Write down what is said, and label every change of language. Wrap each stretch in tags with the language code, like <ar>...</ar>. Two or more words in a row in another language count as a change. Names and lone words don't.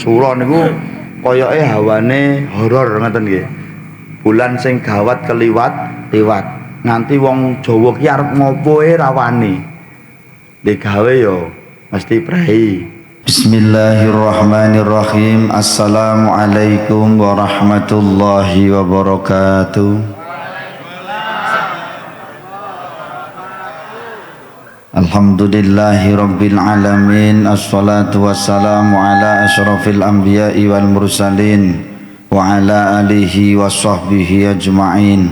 <jv>Sura niku koyoke hawane horor ngoten nggih. Bulan sing gawat keliwat liwat. Nganti wong Jawa ki arep ngopo ra wani. Digawe yo mesti prei.</jv> <ar>بسم الله الرحمن الرحيم. السلام عليكم ورحمة الله وبركاته. الحمد لله رب العالمين. الصلاة والسلام على أشرف الأنبياء والمرسلين وعلى آله وصحبه أجمعين.</ar>